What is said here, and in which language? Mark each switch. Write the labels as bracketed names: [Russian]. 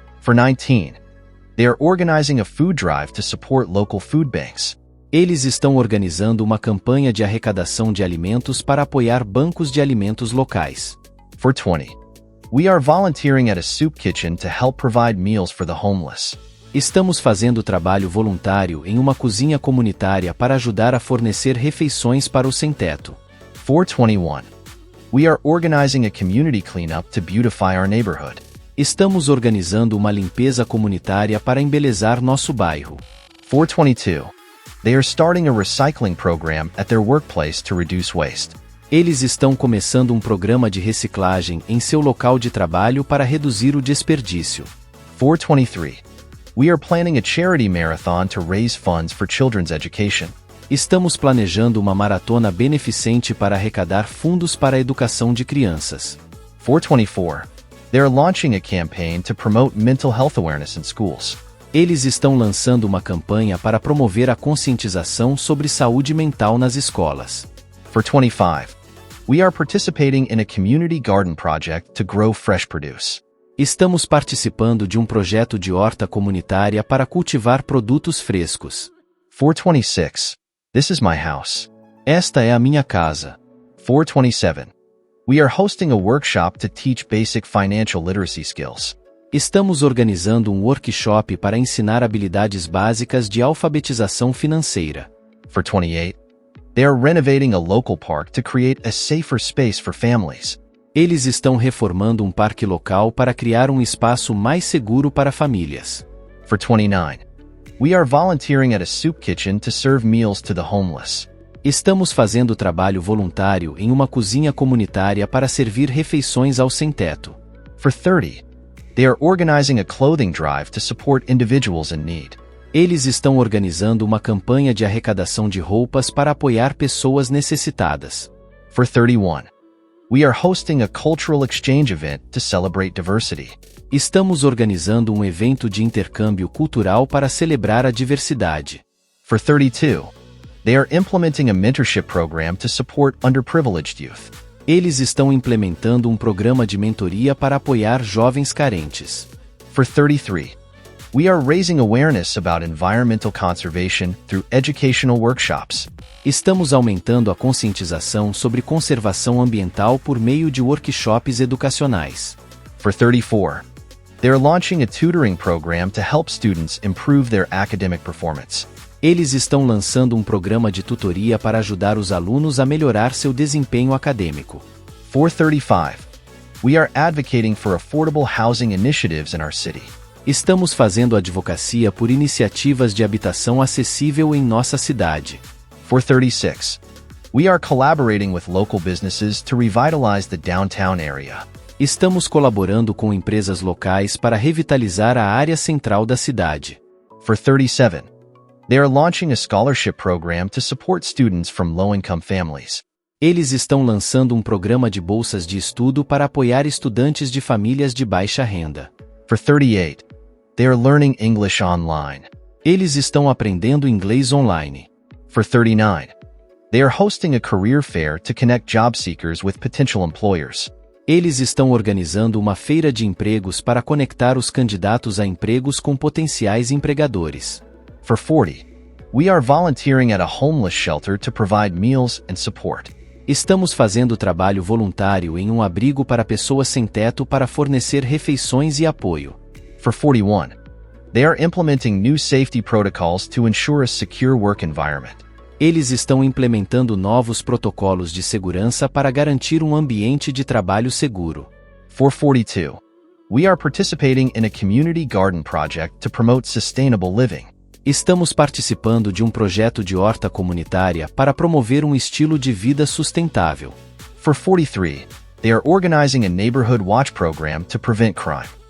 [English] For 19, they are organizing a food drive to support local food banks. [Portuguese] Eles estão organizando uma campanha de arrecadação de alimentos para apoiar bancos de alimentos locais. [English] For 20, we are volunteering at a soup kitchen to help provide meals for the homeless. [Portuguese] Estamos fazendo trabalho voluntário em uma cozinha comunitária para ajudar a fornecer refeições para os sem-teto. [English] For 21, we are organizing a community cleanup to beautify our neighborhood. [Portuguese] Estamos organizando uma limpeza comunitária para embelezar nosso bairro. [English] For 22, they are starting a recycling program at their workplace to reduce waste. [Portuguese] Eles estão começando um programa de reciclagem em seu local de trabalho para reduzir o desperdício. [English] For 23, we are planning a charity marathon to raise funds for children's education. [Portuguese] Estamos planejando uma maratona beneficente para arrecadar fundos para a educação de crianças. [English] For 24, they are launching a campaign to promote mental health awareness in schools. [Portuguese] Eles estão lançando uma campanha para promover a conscientização sobre saúde mental nas escolas. [English] For 25, we are participating in a community garden project to grow fresh produce. [Portuguese] Estamos participando de um projeto de horta comunitária para cultivar produtos frescos. [English] For 26, this is my house. [Portuguese] Esta é a minha casa. [English] For 27, we are hosting a workshop to teach basic financial literacy skills. [Portuguese] Estamos organizando um workshop para ensinar habilidades básicas de alfabetização financeira. [English] For 28, they are renovating a local park to create a safer space for families. [Portuguese] Eles estão reformando um parque local para criar um espaço mais seguro para famílias. [English] For 29, we are volunteering at a soup kitchen to serve meals to the homeless. [Portuguese] Estamos fazendo trabalho voluntário em uma cozinha comunitária para servir refeições aos sem-teto. [English] For 30, they are organizing a clothing drive to support individuals in need. [Portuguese] Eles estão organizando uma campanha de arrecadação de roupas para apoiar pessoas necessitadas. [English] For 31, we are hosting a cultural exchange event to celebrate diversity. [Portuguese] Estamos organizando um evento de intercâmbio cultural para celebrar a diversidade. [English] For 32, they are implementing a mentorship program to support underprivileged youth. [Portuguese] Eles estão implementando um programa de mentoria para apoiar jovens carentes. [English] For 33, We are raising awareness about environmental conservation through educational workshops. [Portuguese] Estamos aumentando a conscientização sobre conservação ambiental por meio de workshops educacionais. [English] For 34, they are launching a tutoring program to help students improve their academic performance. [Portuguese] Eles estão lançando um programa de tutoria para ajudar os alunos a melhorar seu desempenho acadêmico. [English] For 35, we are advocating for affordable housing initiatives in our city. [Portuguese] Estamos fazendo advocacia por iniciativas de habitação acessível em nossa cidade. [English] For 36, we are collaborating with local businesses to revitalize the downtown area. [Portuguese] Estamos colaborando com empresas locais para revitalizar a área central da cidade. [English] For 37, they are launching a scholarship program to support students from low-income families. [Portuguese] Eles estão lançando um programa de bolsas de estudo para apoiar estudantes de famílias de baixa renda. [English] For 38, they are learning English online. [Portuguese] Eles estão aprendendo inglês online. [English] For 39, they are hosting a career fair to connect job seekers with potential employers. [Portuguese] Eles estão organizando uma feira de empregos para conectar os candidatos a empregos com potenciais empregadores. [English] For 40, we are volunteering at a homeless shelter to provide meals and support. [Portuguese] Estamos fazendo trabalho voluntário em um abrigo para pessoas sem teto para fornecer refeições e apoio. [English] For 41, they are implementing new safety protocols to ensure a secure work environment. [Portuguese] Eles estão implementando novos protocolos de segurança para garantir um ambiente de trabalho seguro. [English] For 42, we are participating in a community garden project to promote sustainable living. [Portuguese] Estamos participando de um projeto de horta comunitária para promover um estilo de vida sustentável. [English] For 43, they are organizing a neighborhood watch program to prevent crime.